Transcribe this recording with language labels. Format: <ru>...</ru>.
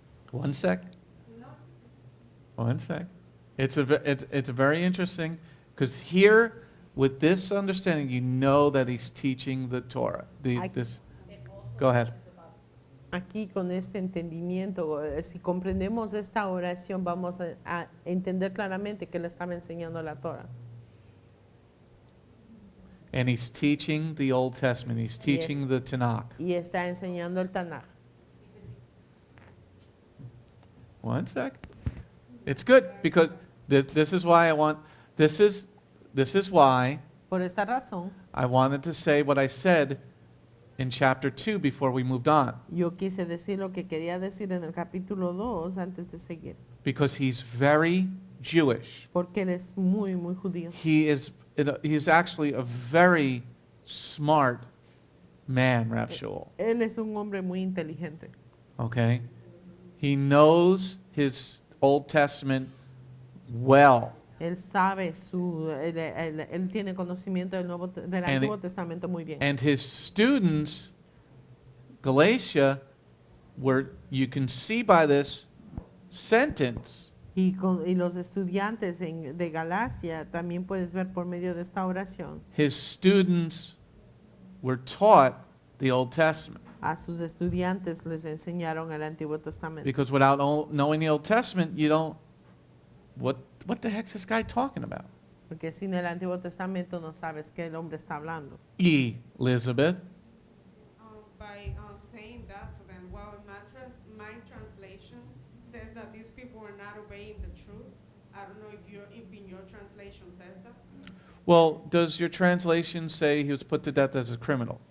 <en>One sec. One sec. It's a very interesting, because here, with this understanding, you know that he's teaching the Torah. This. It also Go ahead. teaches about</en> <es>Aquí con este entendimiento, si comprendemos esta oración, vamos a entender claramente que le estaba enseñando la Torah.</es> <en>And he's teaching the Old Testament. He's teaching the Tanakh.</en> <es>Y está enseñando el Tanaj.</es> <en>One sec. It's good because this is why this is why</en> <es>Por esta razón,</es> <en>I wanted to say what I said in chapter 2 before we moved on.</en> <es>yo quise decir lo que quería decir en el capítulo 2 antes de seguir.</es> <en>Because he's very Jewish.</en> <es>Porque él es muy, muy judío.</es> <en>He is actually a very smart man, Rav Shaul.</en> <es>Él es un hombre muy inteligente.</es> <en>Okay? He knows his Old Testament well.</en> <es>Él sabe él tiene conocimiento del Antiguo Testamento muy bien.</es> <en>And his students, Galatia, where you can see by this sentence</en> <es>Y los estudiantes de Galacia también puedes ver por medio de esta oración.</es> <en>his students were taught the Old Testament.</en> <es>A sus estudiantes les enseñaron el Antiguo Testamento.</es> <en>Because without knowing the Old Testament, you don't, what the heck's this guy talking about?</en> <es>Porque sin el Antiguo Testamento no sabes qué el hombre está hablando.</es> <en>Elizabeth, By saying that to them, well, my translation says that these people are not obeying the truth. I don't know if in your translation says that. well, does your translation say he was put to death as a criminal?</en>